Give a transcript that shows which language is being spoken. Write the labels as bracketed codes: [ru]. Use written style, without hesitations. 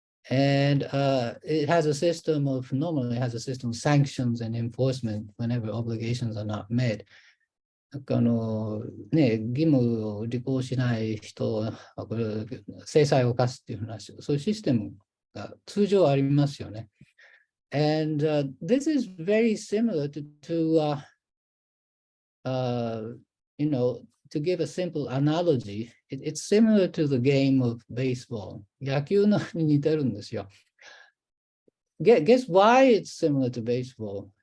[en] And it has a system of, normally it has a system of sanctions and enforcement whenever obligations are not met. [ja] 義務を履行しない人はこれ制裁を科すっていう話、そういうシステムが通常ありますよね。 [en] And this is very similar to give a simple analogy, it's similar to the game of baseball. [ja] 野球のに似てるんですよ。 [en] Guess why it's similar to baseball?